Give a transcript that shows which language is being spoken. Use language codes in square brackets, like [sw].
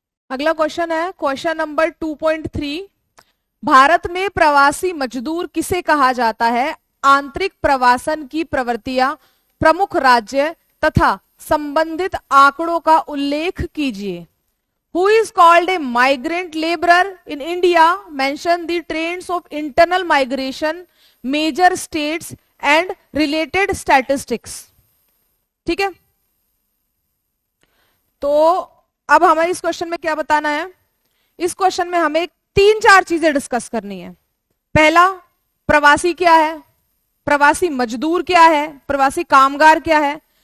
[hi] अगला क्वेश्चन है question number 2.3, Bharat में प्रवासी मजदूर किसे कहा जाता है? आंतरिक प्रवासन की प्रवृत्तियां, प्रमुख राज्य तथा संबंधित आंकड़ों का उल्लेख कीजिए। [en] Who is called a migrant laborer in India? Mention the trends of internal migration, major states and related statistics. [hi] ठीक है, तो अब हमें इस क्वेश्चन में क्या बताना है? इस क्वेश्चन में हमें 3-4 चीजें डिस्कस करनी है। पहला, प्रवासी क्या है, प्रवासी मजदूर क्या है, प्रवासी कामगार क्या है।